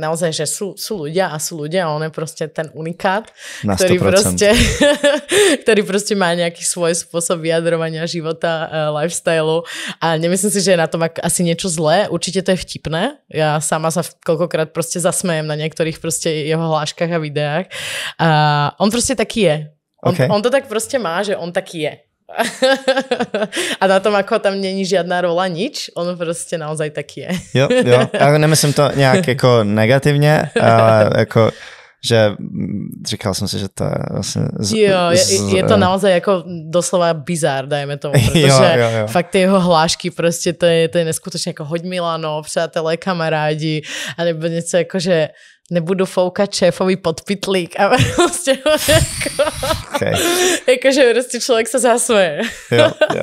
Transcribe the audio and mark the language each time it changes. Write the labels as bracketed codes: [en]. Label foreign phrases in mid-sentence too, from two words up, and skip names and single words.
[sk] Naozaj, že sú ľudia a on je proste ten unikát, ktorý proste má nejaký svoj spôsob vyjadrovania života, lifestylu a nemyslím si, že je na tom asi niečo zlé. Určite to je vtipné. Ja sama sa koľkokrát proste zasmejem na niektorých proste jeho hláškach a videách. A on proste taký je. On to tak proste má, že on taký je. A na tom, ako tam není žiadna rola, nič, on prostě naozaj tak je. [cs] Jo, já nemyslím to nějak jako negativně, ale jako že říkal jsem si, že to je vlastně... je to naozaj jako doslova bizár, dajme tomu, protože fakt ty jeho hlášky prostě to je neskutečně jako hoď Milano, přátelé, kamarádi, a nebo něco jako, že nebudu foukat šéfovi pod pytlík a prostě jako, jakože prostě člověk se zasměje.